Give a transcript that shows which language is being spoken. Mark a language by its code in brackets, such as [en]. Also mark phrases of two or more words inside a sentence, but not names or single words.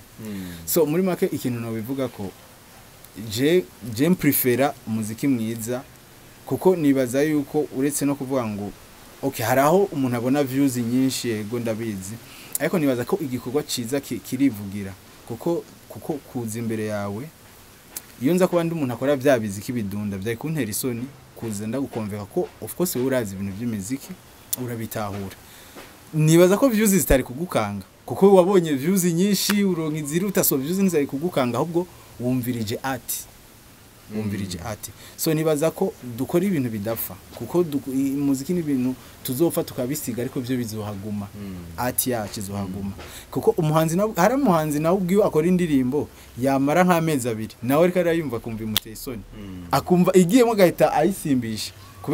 [rn] So muri make ikintu no bivuga ko [fr] je prefera [rn] umuziki mwiza, kuko nibaza yuko uretse no kuvuga ngo haraho umuntu abona views nyinshi, yego ndabizi, ariko nibaza ko igikorwa ciza kirivugira, kuko kuza imbere yawe iyo nza kuba ndi umuntu akora bya biziki bidunda bya kuntera isoni kuza ndagukonveka ko [en] of course [rn] urazi ibintu by'imiziki urabitahura. Nibaza ko views zitari kugukanga, kuko wabonye views nyinshi uronka iziruta, so views ntizari kugukanga ahubwo wumvirije ati. So nibaza ko dukora ibintu bidapfa, kuko umuziki ni ibintu tuzopfa tukabisiga ariko byo bizohaguma. Ati yacu izohaguma, kuko umuhanzi nawe ubwiwe akora indirimbo yamara nk'amezi 2 nawe ariko arayumva kumva imuteye isoni, akumva igiyemo gahita ayisimbisha.